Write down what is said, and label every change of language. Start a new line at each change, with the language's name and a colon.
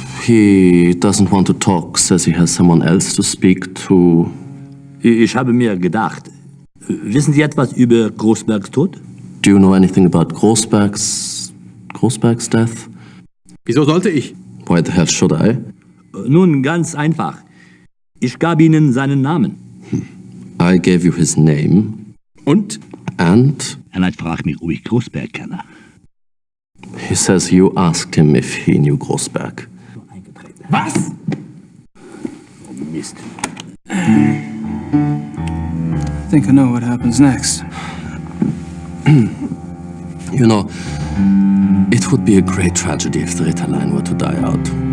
English: He doesn't want to talk, says he has someone else to speak to.
German: Ich habe mir gedacht, wissen Sie etwas über Großbergs Tod?
English: Do you know anything about Großberg's death?
German: Wieso sollte ich?
English: Why the hell should I?
German: Nun, ganz einfach. Ich gab Ihnen seinen Namen.
English: I gave you his name.
German: Und?
English: And?
German: Er fragt mich, ob ich Großberg kenne.
English: He says you asked him if he knew Großberg. Was? Mist. I think I know what happens next. You know, it would be a great tragedy if the Ritterline were to die out.